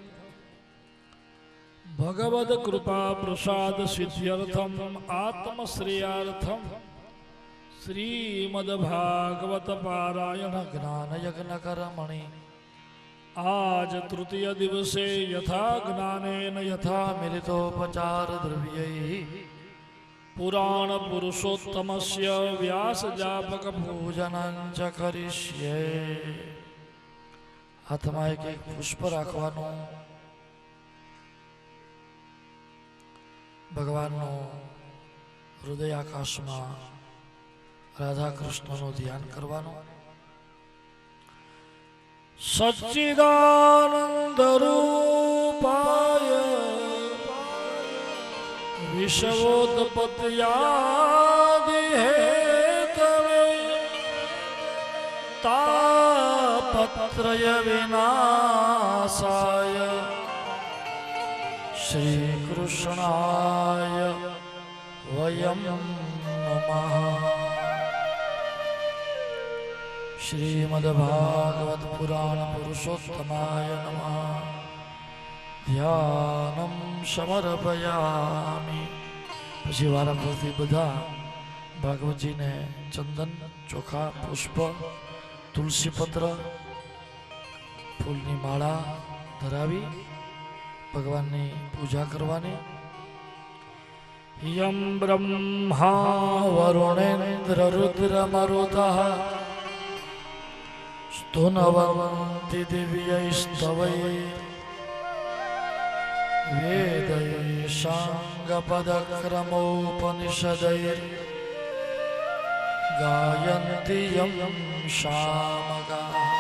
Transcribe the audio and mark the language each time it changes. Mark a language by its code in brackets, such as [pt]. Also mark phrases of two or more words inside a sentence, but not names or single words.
[sa] भगवद कृपा प्रसाद सिद्ध्यर्थं आत्मश्रेयार्थं श्रीमद्भागवत पारायण ज्ञान यज्ञ कर्मणि आज तृतीय दिवसे यथा ज्ञानेन यथा मिलितोपचार द्रव्यैः पुराण पुरुषोत्तमस्य व्यास जापक पूजनं च करिष्ये। [gu] हाथમાં એક પુષ્પ રાખવાનું ભગવાનનું હૃદય આકાશમાં રાધા કૃષ્ણનું ધ્યાન કરવાનું [sa] सच्चिदानंद रूपाय विश्वोत्पत्त्यादि हेतवे तापत्रय विनाशाय श्री कृष्णाय वयं नमः। श्रीमद्भागवत पुराण पुरुषोत्तमाय नमः। ध्यानं समर्पयामि। [gu] પછી વારાફરતી બધા ભાગવતજીને ચંદન ચોખા પુષ્પ તુલસી પત્ર ફૂલની માળા ધરાવી ભગવાનની પૂજા કરવાની। [sa] યમ બ્રહ્મા વરુણેન્દ્ર રુદ્ર મરુતઃ स्तुनवन्ति दिव्यैस्तवैः वेदैः साङ्गपदक्रमोपनिषदैर्गायन्ति यं सामगाः।